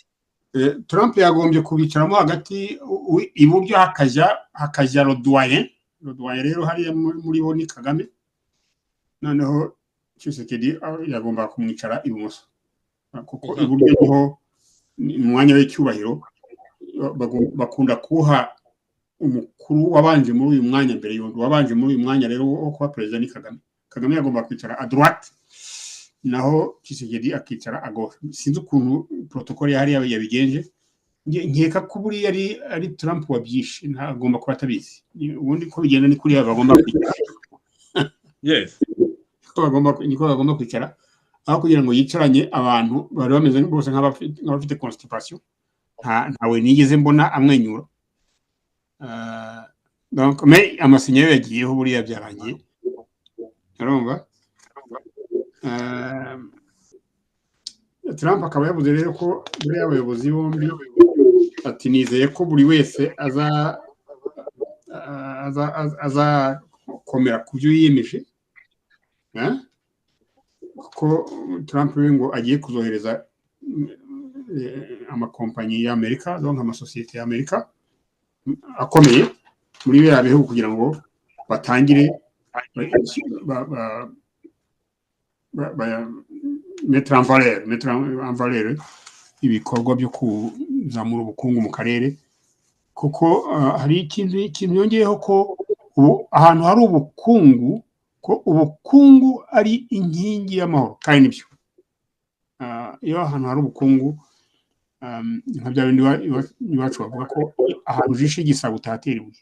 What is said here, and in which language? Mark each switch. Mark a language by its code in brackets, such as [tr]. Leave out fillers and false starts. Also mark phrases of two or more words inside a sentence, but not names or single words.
[rw] Trump yagombye kubicaramo hagati, iburyo hakajya Rodoyen rero hariya muri bo ni Kagame, noneho Tshisekedi yagomba kumwicara ibumoso, kuko iburyo niho umwanya w'icyubahiro bakunda kuha umukuru wabanje muri uyu mwanya mbere y'undi. Wabanje muri uyu mwanya rero wo kuba perezida ni Kagame. Kagame yagomba kwicara [fr] à droite, [rw] naho Tshisekedi akicara [fr] à gauche. [rw] Sinzi ukuntu protocole yari yabigenje, nkeka ko buri ari Trump wabyishe, ntagomba kuba atabizi. Ubundi ko bigenda ni kuri bagomba kwicara. Yes, niko bagomba kwicara, aho kugira ngo yicaranye abantu bari bameze bose nk'abafite constipation. Ntawe nigeze mbona amwenyura. [fr] Donc mais [rw] amasinyo yagiyeho buriya byarangiye, urumva. Trump akaba yavuze rero ko buriya abayobozi bombi ati nizeye ko buri wese azakomera ku byo yiyemeje, ko Trump we ngo agiye kuzohereza amakompanyi y'Amerika, donc amasosiyete y'Amerika akomeye muri biriya bihugu kugira ngo batangire [fr] mettre en valeur [rw] ibikorwa byo kuzamura ubukungu mu karere. Kuko hari ikintu yongeyeho ko ahantu hari ubukungu, ko ubukungu ari inkingi y'amahoro. Kandi nibyo, iyo ahantu hari ubukungu, nka bya bindi iwacu bavuga ko ahantu ujishe igisabo utahatera ibuye.